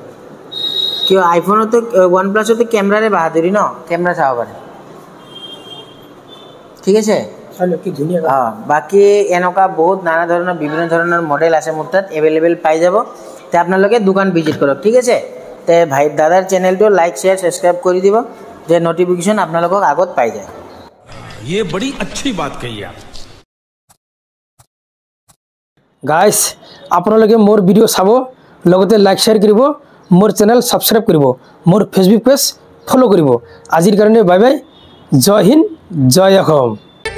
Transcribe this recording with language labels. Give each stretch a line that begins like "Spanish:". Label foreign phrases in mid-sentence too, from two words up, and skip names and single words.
Assamese: কিয় আইফোনতো OnePlus-তো কেমেৰাৰে বাহাদুৰি ন, কেমেৰা চাব পাৰে, ঠিক আছে। চাই লওক কি ধুনীয়া বাকী এনেকুৱা বহুত নানা ধৰণৰ বিভিন্ন ধৰণৰ মডেল আছে মোৰ তাত এভেইলেবল পাই যাব তে আপোনালোকে দোকান ভিজিট কৰক ঠিক আছে তে ভাই দাদাৰ চেনেলটো
English: like share subscribe
Assamese: কৰি দিব যে নটিফিকেশ্যন আপোনালোকক আগত পাই যায়
Hindi: ये बड़ी अच्छी बात कही आप
Assamese: গাইজ আপোনালোকে মোৰ ভিডিঅ' চাব লগতে
English: like share
Assamese: কৰিব মোৰ চেনেল ছাবস্ক্ৰাইব কৰিব মোৰ ফেচবুক পেজ ফ'ল' কৰিব আজিৰ কাৰণে
English: bye bye
Hindi: जय हिन्द
Assamese: জয় অসম